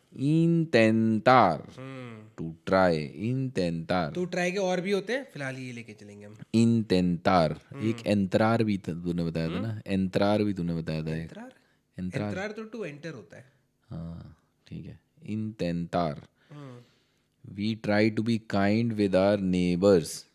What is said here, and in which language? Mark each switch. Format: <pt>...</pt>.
<es>intentar,</es> <en>to try,</en> <es>intentar,</es> <hi>तो try के और भी होते हैं, फिलहाल ये लेके चलेंगे हम.</hi> <es>intentar.</es> <hi>एक entrar भी तूने बताया था ना, entrar भी तूने बताया था एक. एंट्रार, एंट्रार तो टू एंटर होता है. हाँ ठीक है, intentar.</hi> <en>We try to be kind with our neighbors.</en>